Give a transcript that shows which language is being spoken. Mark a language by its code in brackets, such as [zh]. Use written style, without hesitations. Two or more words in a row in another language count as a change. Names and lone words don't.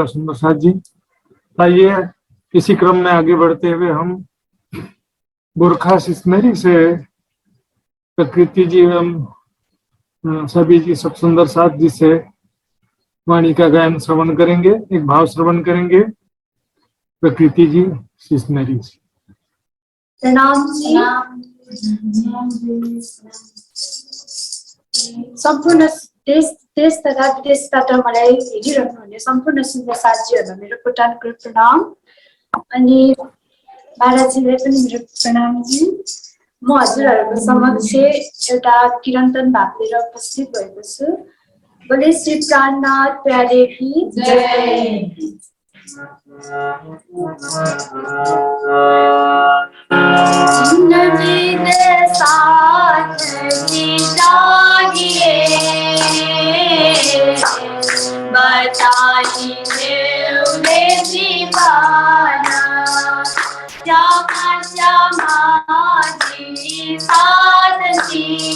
[hi] सुंदर साथ जी, आइए इसी क्रम में आगे बढ़ते हुए हम गोरखा सिस्मेरी से प्रकृति जी एवं सभी जी, सब सुंदर साथ जी से वाणी का गायन श्रवण करेंगे, एक भाव श्रवण करेंगे। प्रकृति जी सिस्मेरी जी। प्रणाम जी। [ne] सम्पूर्ण देश तथा विदेशबाट मलाई हेरिरहनुहुने सम्पूर्ण सुन्दर साथीहरूलाई मेरो कोटानको प्रणाम, अनि बालाजीलाई पनि मेरो प्रणाम जी। म हजुरहरूको समक्ष एउटा किरन्तन भाव लिएर उपस्थित भएको छु। [hi] बोले श्री प्राणनाथ प्यारे की जय। नवीन साथ चाहिए बताइए उन्हें दीवाना, श्यामा श्यामा जी साथ जी